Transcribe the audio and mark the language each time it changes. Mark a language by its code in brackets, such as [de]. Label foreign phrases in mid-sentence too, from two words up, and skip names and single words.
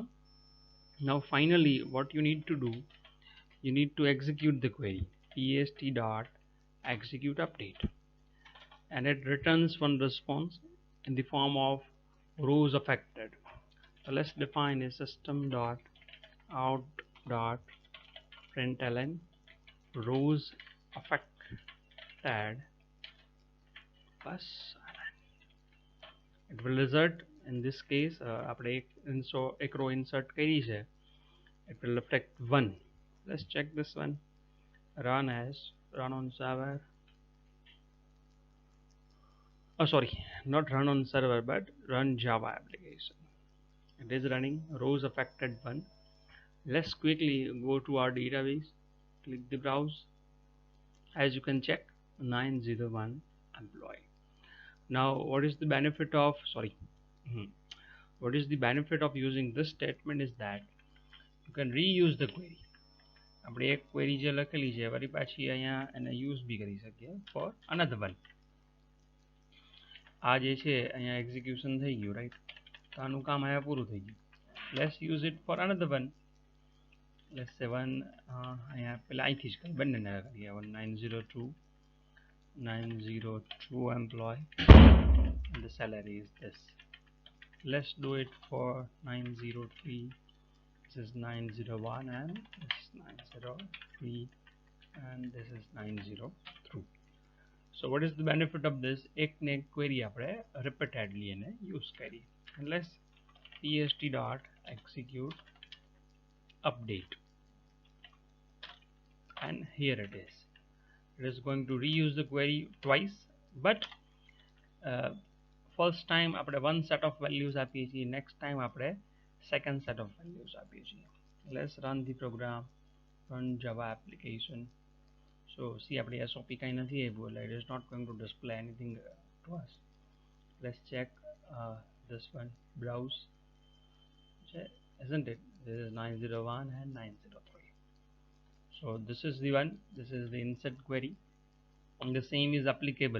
[en] Now finally what you need to do, you need to execute the query, pst dot executeUpdate, and it returns one response in the form of rows affected. So let's define a system.out.println rows affected plus, it will result in this case [gu] આપણે એક [en] row insert [gu] કરી છે, [en] it will affect 1. Let's check this one, run on server, oh sorry, not run on server but run Java application. It is running rows affected 1. Let's quickly go to our database, click the browse. As you can check, 901 employee. Now what is the benefit of, what is the benefit of using this statement is that you can reuse the query. [gu] આપણે એક query જે લખેલી છે વળી પાછી અહીંયા એને use બી કરી શકીએ [en] for another one. [gu] આ જે છે અહીંયા execution થઈ ગયું, right? તો આનું કામ અહીંયા પૂરું થઈ ગયું. [en] Let's use it for another one. Let's say one [gu] અહીંયા પેલા અહીંથી જ કરી, બંનેને કરીએ. [en] 902 employee, and the salary is this. Let's do it for 903. This is 901 and this is 903 and this is 902. So what is the benefit of this? [gu] એક ને query આપણે repeatedly એને use કરી. [en] And let's pst dot execute update, and here it is. It is going to reuse the query twice, but first time આપણે one set of values [gu] આપીએ છીએ, [en] next time આપણે second set of values [gu] આપીએ છીએ. [en] Let's run the program, run Java application. So see, [gu] આપણે SOP કાંઈ નથી આવ્યું, [en] it is not going to display anything to us. Let's check this one, browse, isn't it? This is 901 and 903. So this is the one, this is the insert query, and the same is applicable.